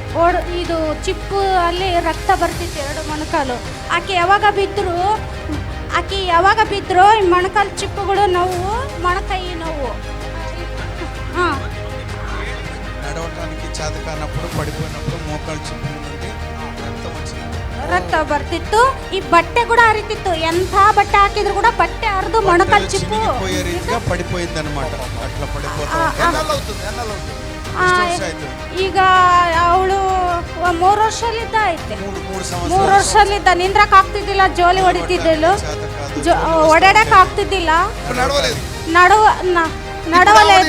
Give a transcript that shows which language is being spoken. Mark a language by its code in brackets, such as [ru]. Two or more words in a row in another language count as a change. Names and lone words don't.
[kn] ಇದು ಚಿಪ್ಪು ಅಲ್ಲಿ ರಕ್ತ ಬರ್ತಿತ್ತು 2 ಮೊಣಕಾಲು. ಆಕೆ ಯಾವಾಗ ಬಿದ್ದರು ಈ ಮೊಣಕಾಲು ಚಿಪ್ಪುಗಳು ನೋವು, ಮೊಣಕೈ ನೋವು. ಹಾಂ, [te] నడవటానికి చేత కానప్పుడు పడిపోయినప్పుడు మోకాలు చిప్పు నుండి రక్తం వచ్చింది. [kn] ರಕ್ತ ಬರ್ತಿತ್ತು. ಈ ಬಟ್ಟೆ ಕೂಡ ಹರಿತಿತ್ತು. ಎಂಥ ಬಟ್ಟೆ ಹಾಕಿದ್ರು ಕೂಡ ಬಟ್ಟೆ ಹರಿದು ಮೊಣಕಾಲು ಚಿಪ್ಪು [te] చినిగిపోయే రీతిగా పడిపోయింది అనమాట. అట్లా పడిపోతా ఎన్నాళ్ళు అవుతుంది? [kn] ಈಗ ಅವಳು 3 ವರ್ಷಲಿದ್ದ ಐತೆ. 3 3 ವರ್ಷಲಿದ್ದ ನಿಂದ್ರಕ್ ಆಗ್ತಿದ್ದಿಲ್ಲ, ಜೋಲಿ ಹೊಡಿತಿದ್ದಳು, ಓಡಾಡಕ್ ಆಗ್ತಿದ್ದಿಲ್ಲ, [te] నడవలేదు.